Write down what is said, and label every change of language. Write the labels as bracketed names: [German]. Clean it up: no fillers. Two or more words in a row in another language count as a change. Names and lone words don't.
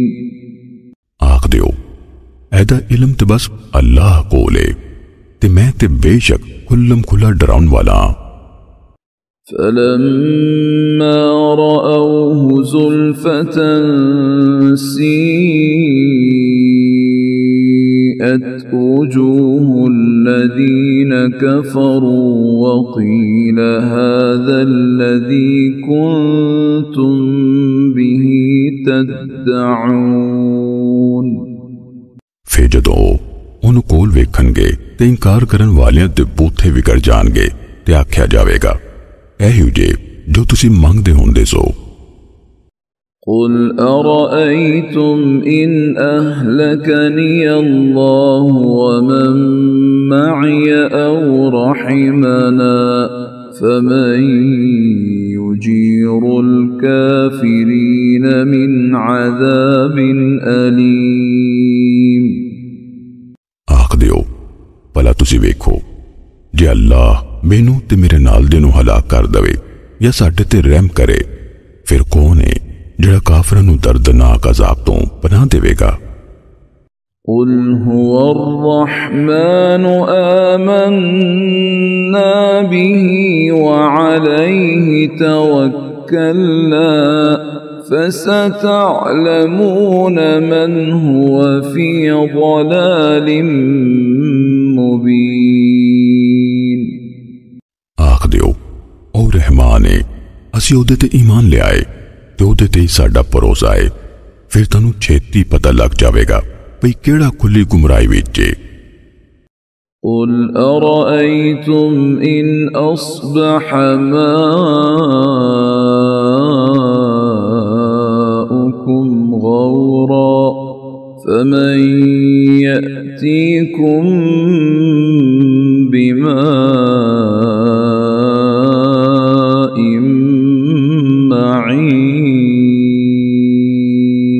[Punjabi] آکھ دیو ایہدا علم تے بس اللہ کول ہے تے میں تے بیشک کھلم کھلا ڈراون والا. [Arabic] فلما رأوه زلفة سيئت وجوه الذين كفروا وقيل هذا الذي كنتم به تدعون. [Punjabi] فیر جدوں اونہاں نے کول ویکھݨگے تے انکار کرن والیاں دے بوتھے وگڑ جاݨگے تے آکھیا جاویگا ایہہ جے جو تسی منگدے ہوندے سو. [Arabic] قل أرأيتم إن أهلكني الله ومن معي أو رحمنا فمن يجير الكافرين من عذاب أليم. [Punjabi] آکھ دیو بھلا تسی ویکھو جے اللہ مینوں تے میرے نال دے نوں ہلاک کر دیوے یا ساڈے تے رحم کرے فیر کون ہے جیہڑا کافراں نوں دردناک عذاب توں پناہ دیویگا. [Arabic] قل هو الرحمن آمنا به وعليه توكلنا فستعلمون من هو في ضلال مبين. [Punjabi] آکھ دیو اوہ رحمان ہے اسی اوہدے تے ایمان لے آئے تے اوہدے تے ہی ساڈا بھروسہ ہے، فیر تینوں چھیتی پتا لگ جاویگا بھئی کیہڑا کھلی گمراہی وچ ہے. [Arabic] قل أرأيتم إن أصبح ماؤكم غورا فمن يأتيكم بماء معين.